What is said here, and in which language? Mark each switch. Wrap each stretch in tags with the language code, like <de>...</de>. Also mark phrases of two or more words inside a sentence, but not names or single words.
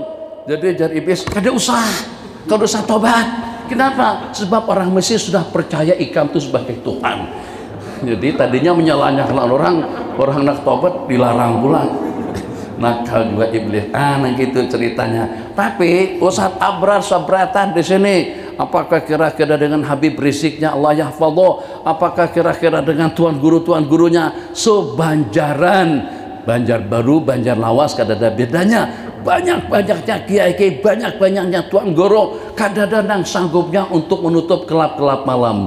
<bjn>Jadi jar iblis kada usah tobat. Kenapa? Sebab orang Mesir sudah percaya ikam itu sebagai Tuhan. Jadi tadinya menyalahkan orang nak tobat dilarang pula. Nakal juga iblis. Nah gitu ceritanya. Tapi Ustaz Abrar Sabratan di sini, apakah kira-kira dengan Habib Riziknya</bjn> <ar>الله يحفظه,</ar> <bjn>apakah kira-kira dengan tuan gurunya Banjaran, Banjarbaru, Banjarlawas, kada ada bedanya. Banyak-banyaknya kiai-kiai, banyak-banyaknya tuan guru, kada ada yang sanggupnya untuk menutup kelap-kelap malam.</bjn>